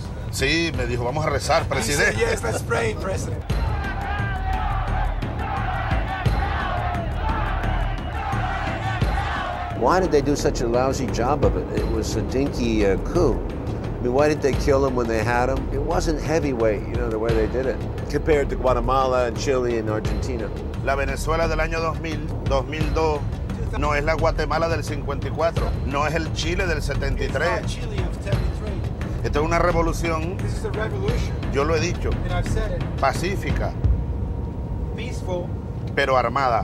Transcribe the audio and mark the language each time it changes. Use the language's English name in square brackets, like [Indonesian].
[Spanish] Sí, me dijo, vamos a rezar, presidente. [English] Yes, let's pray, President. Why did they do such a lousy job of it? It was a dinky coup. I mean, why didn't they kill him when they had him? It wasn't heavyweight, you know, the way they did it, compared to Guatemala and Chile and Argentina. [Spanish] La Venezuela del año 2000, 2002, no es la Guatemala del 54, no es el Chile del 73. Esta es una revolución, yo lo he dicho, pacífica, pero armada.